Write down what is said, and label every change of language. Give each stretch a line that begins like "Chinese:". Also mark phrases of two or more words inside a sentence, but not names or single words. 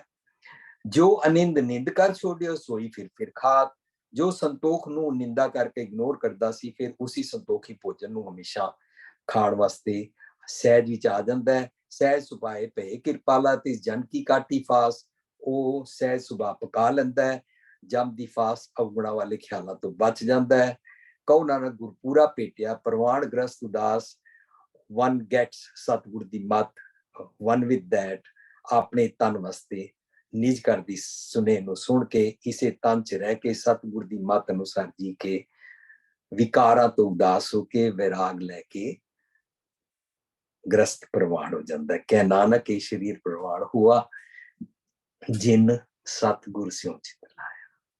Punjabi: ਜੋ ਅਨਿੰਦ ਨਿੰਦ ਕਰ ਛੋੜਿਓ ਸੋਈ ਫਿਰ ਖਾਤ, ਜੋ ਸੰਤੋਖ ਨੂੰ ਨਿੰਦਾ ਕਰਕੇ ਇਗਨੋਰ ਕਰਦਾ ਸੀ, ਫਿਰ ਉਸੇ ਸੰਤੋਖੀ ਭੋਜਨ ਨੂੰ ਹਮੇਸ਼ਾ ਖਾਣ ਵਾਸਤੇ ਸਹਿਜ ਵਿੱਚ ਆ ਜਾਂਦਾ ਹੈ। ਸਹਿਜ ਸੁਭਾਏ ਭਏ ਕਿਰਪਾਲਾ ਤੇ ਜਨ ਕੀ ਕਾਟੀ ਫਾਸ, ਉਹ ਸਹਿਜ ਸੁਭਾ ਪਕਾ ਲੈਂਦਾ ਹੈ, ਜਮ ਦੀ ਫਾਸ ਅਵਗੁਣਾ ਵਾਲੇ ਖਿਆਲਾਂ ਤੋਂ ਬਚ ਜਾਂਦਾ ਹੈ। ਕਹੋ ਨਾਨਕ ਗੁਰਪੂਰਾ ਭੇਟਿਆ ਪ੍ਰਵਾਨ ਗ੍ਰਸਤ ਉਦਾਸ,
English: one gets
Punjabi: ਸਤਿਗੁਰ ਦੀ ਮੱਤ,
English: one with that
Punjabi: ਆਪਣੇ ਤਨ ਵਾਸਤੇ ਨਿਜ ਘਰ ਦੀ ਸੁਨੇ ਨੂੰ ਸੁਣ ਕੇ ਇਸੇ ਤਨ ਚ ਰਹਿ ਕੇ ਸਤਿਗੁਰ ਦੀ ਮੱਤ ਅਨੁਸਾਰ ਜੀ ਕੇ ਵਿਕਾਰਾਂ ਤੋਂ ਉਦਾਸ ਹੋ ਕੇ ਵੈਰਾਗ ਲੈ ਕੇ ਗ੍ਰਸਤ ਪ੍ਰਵਾਨ ਹੋ ਜਾਂਦਾ ਹੈ। ਕਹਿ ਨਾਨਕ ਇਹ ਸਰੀਰ ਪ੍ਰਵਾਨ ਹੁਆ, ਜਿਨ ਸਤਿਗੁਰ ਸਿਉ ਚਿਤ ਲਾਇਆ।